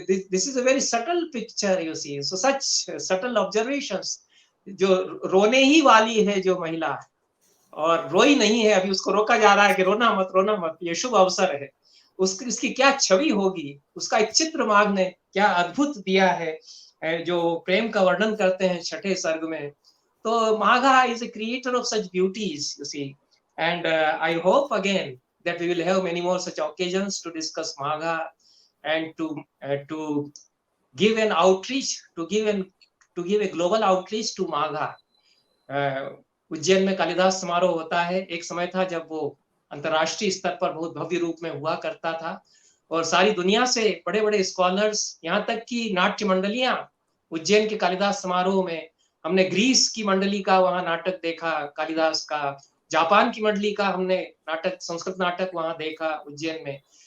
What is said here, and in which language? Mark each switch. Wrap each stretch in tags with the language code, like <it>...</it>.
<en>This is a very subtle picture, you see. So such subtle observations.</en> <hi>जो रोने ही वाली है जो महिला, और रोई नहीं है, अभी उसको रोका जा रहा है कि रोना मत, ये शुभ अवसर है, उसकी क्या छवि होगी, उसका एक चित्र माघ ने क्या अद्भुत दिया है, जो प्रेम का वर्णन करते हैं छठे सर्ग में. तो</hi> <en>Magha is a creator of such beauties, you see, and I hope again that we will have many more such occasions to discuss Magha and to give an outreach, to give a global outreach to Magha.</en> <hi>Ujjain में कालिदास समारोह होता है. एक समय था जब वो अंतर्राष्ट्रीय स्तर पर बहुत भव्य रूप में हुआ करता था, और सारी दुनिया से बड़े बड़े स्कॉलर्स, यहाँ तक कि नाट्य मंडलियां उज्जैन के कालिदास समारोह में, हमने ग्रीस की मंडली का वहां नाटक देखा कालिदास का, जापान की मंडली का हमने नाटक, संस्कृत नाटक वहां देखा उज्जैन में.</hi>